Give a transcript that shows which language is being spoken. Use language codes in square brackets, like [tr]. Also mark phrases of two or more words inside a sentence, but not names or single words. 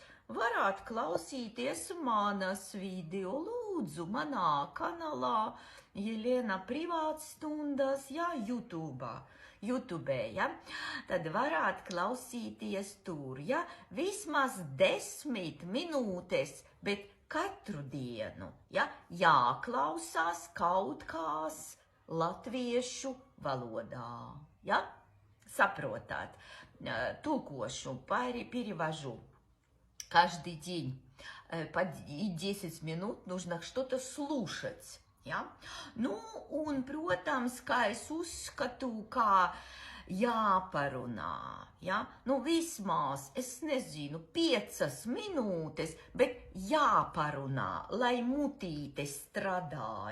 [lv] Varētu klausīties manas video, lūdzu, manā kanālā Jelena privātstundas, ja, YouTube, ja, tad varētu klausīties tur, ja, vismaz 10 minūtes, bet katru dienu, ja, jāklausās kaut kās latviešu valodā, ja, saprotat, tulkošu, [ru] перевожу. Каждый день по 10 минут нужно что-то слушать. [lv] Ja? Nu, un, protams, kā es uzskatu, kā jāparunā. Ja? Nu, vismaz, es nezinu, 5 minūtes, bet jāparunā, lai mutīte strādā.